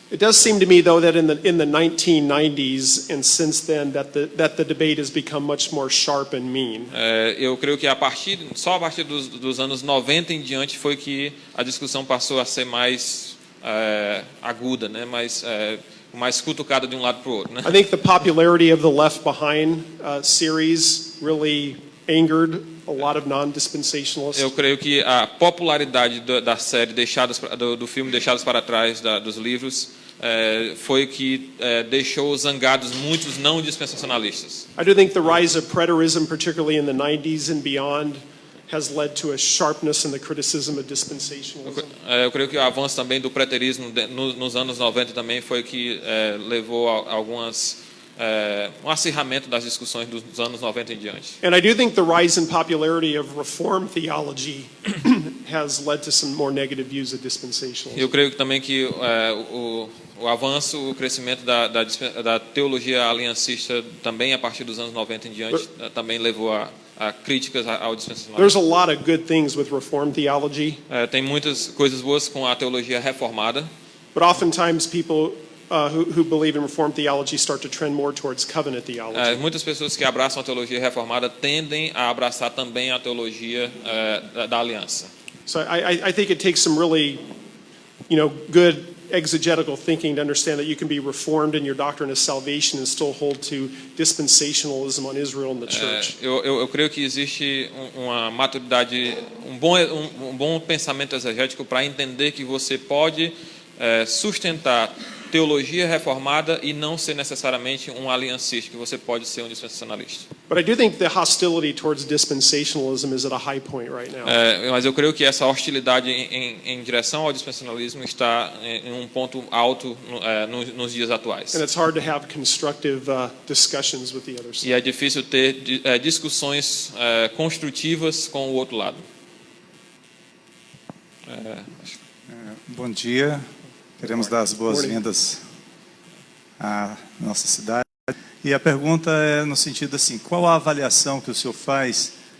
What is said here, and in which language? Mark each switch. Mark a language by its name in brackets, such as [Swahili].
[English] It does seem to me, though, that in the 1990s and since then, that the debate has become much more sharp and mean. [Portuguese] Eu creio que só a partir dos anos 90 em diante foi que a discussão passou a ser mais aguda, né? mais cutucada de um lado para o outro, né? [English] I think the popularity of the Left Behind series really angered a lot of non-dispensationalists. [Portuguese] Eu creio que a popularidade da série do filme Deixados para Trás dos livros foi que deixou zangados muitos não dispensacionalistas. [English] I do think the rise of preterism, particularly in the 90s and beyond, has led to a sharpness in the criticism of dispensationalism. [Portuguese] Eu creio que o avanço também do preterismo nos anos 90 também foi que levou a um acirramento das discussões dos anos 90 em diante. [English] And I do think the rise in popularity of Reformed theology has led to some more negative views of dispensationalism. [Portuguese] Eu creio também que o avanço, o crescimento da teologia aliancista também a partir dos anos 90 em diante também levou a críticas ao dispensacionalismo. [English] There's a lot of good things with Reformed theology. [Portuguese] Tem muitas coisas boas com a teologia reformada. [English] But oftentimes people who believe in Reformed theology start to trend more towards covenant theology. [Portuguese] Muitas pessoas que abraçam a teologia reformada tendem a abraçar também a teologia da aliança. [English] So I think it takes some really, good exegetical thinking to understand that you can be reformed in your doctrine of salvation and still hold to dispensationalism on Israel and the church. [Portuguese] Eu creio que existe uma maturidade, um bom pensamento exegético para entender que você pode sustentar teologia reformada e não ser necessariamente um aliancista, que você pode ser um dispensacionalista. [English] But I do think the hostility towards dispensationalism is at a high point right now. [Portuguese] Mas eu creio que essa hostilidade em direção ao dispensacionalismo está em um ponto alto nos dias atuais. [English] And it's hard to have constructive discussions with the other side. [Portuguese] E é difícil ter discussões construtivas com o outro lado. Bom dia. Queremos dar as boas-vindas à nossa cidade. E a pergunta é no sentido assim, qual a avaliação que o senhor faz